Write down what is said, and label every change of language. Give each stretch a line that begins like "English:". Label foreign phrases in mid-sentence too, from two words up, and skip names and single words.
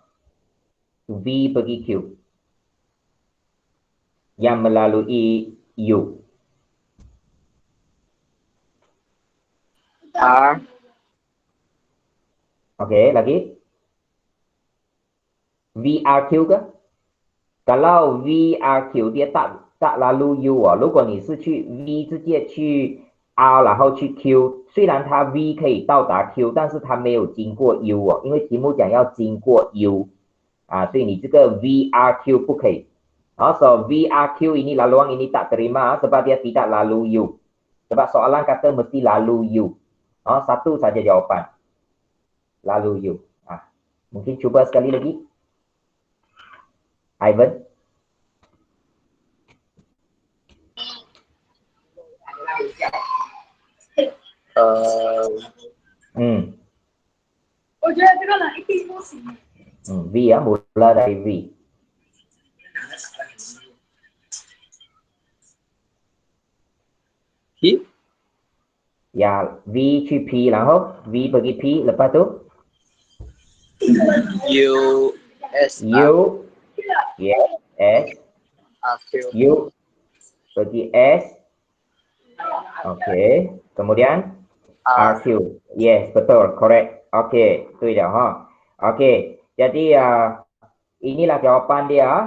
Malay: V pergi Q. Yang melalui U. R. Okey, lagi. VRQ ke? Kalau VRQ dia tak lalu U
Chinese: 如果你是去 V 直接去 R 然后去 Q， 虽然它 V 可以到达 Q， 但是它没有经过 U 哦，因为题目讲要经过 U 所以你这个 VRQ 不可以。
Malay: So VRQ ini laluan ini tak terima sebab dia tidak lalu U. Sebab soalan kata mesti lalu U. Satu saja jawapan. Lalu U. Mungkin cuba sekali lagi. Ivan. V ya, mula dari V. P? Ya, V
Chinese: 去 P, 然后
Malay: V pergi P, lepas tu U S U, yes, S, R Q. U pergi S, okay, kemudian R. RQ, yes, betul, correct, okay, itu dia, okay, jadi inilah jawapan dia.